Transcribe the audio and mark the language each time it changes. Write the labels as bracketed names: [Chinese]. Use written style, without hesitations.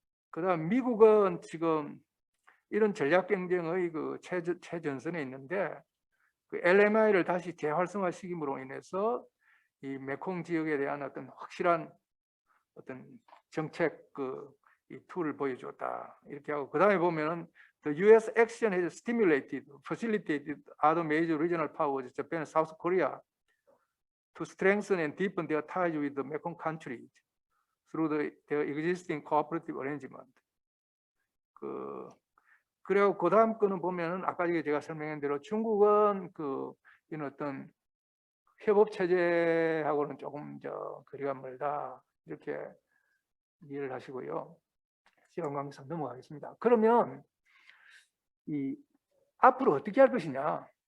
[Korean] 그다음 미국은 지금 이런 전략 경쟁의 최전선에 있는데 LMI를 다시 재활성화시킴으로 인해서 이 메콩 지역에 대한 어떤 확실한 어떤 정책 이 툴을 보여줬다 이렇게 하고 그다음에 보면은 the U.S. [English] action has stimulated, facilitated other major regional powers, Japan and South Korea, to strengthen and deepen their ties with the Mekong countries through their existing cooperative arrangement. [Korean] 그리고 그 다음 거는 보면은 아까 제가 설명한 대로 중국은 이런 어떤 협업 체제하고는 조금 거리가 멀다 이렇게 이해를 하시고요. 시간 관계상 넘어가겠습니다. 그러면 이 앞으로 어떻게 할 것이냐?